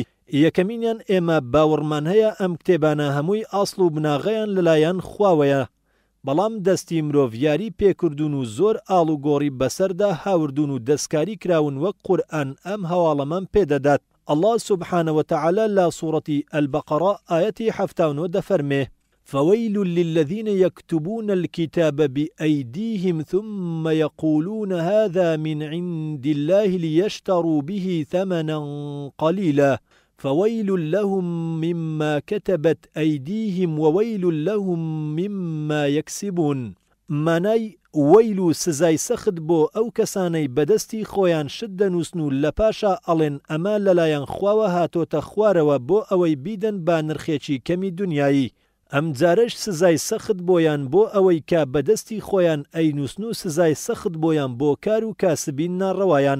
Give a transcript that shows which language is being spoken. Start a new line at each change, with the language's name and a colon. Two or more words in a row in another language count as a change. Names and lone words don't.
Central Kurdish: یەکەمینیان ئێمە باوەڕمان هەیە ئەم کتێبانە هەمووی ئاسڵ و بناغەیان لەلایەن خواوەیە. بەڵام دەستی مرۆڤ یاری پێکردون و زۆر ئاڵ و گۆڕی بەسەردا هاوردون و دەستکاری کراون وەک قورئان ئەم هەواڵەمان پێدەدات. ئەڵڵا
Arabic: سوبحانە وتەعالە
Central Kurdish: لە سوورەتی البەقەڕە ئایەتی 79 دەفەرمێ:
Arabic: فويل للذين يكتبون الكتاب بأيديهم ثم يقولون هذا من عند الله ليشتروا به ثمنا قليلا فويل لهم مما كتبت أيديهم وويل لهم مما يكسبون.
Central Kurdish: مانای وەیل و سزای سەخت بۆ ئەو کەسانەی بەدەستی خۆیان شت دەنووسن و لە پاشا ئەڵێن ئەمە لەلایەن خواوە هاتۆتە خوارەوە بۆ ئەوەی بیدەن با نرخێکی کەمی دنیایی. ئەم جارەش سزای سەخت بۆیان بۆ ئەوەی کە بەدەستی خۆیان ئەینووسن و سزای سەخت بۆیان بۆ کار و کاسبین ناڕەوایان.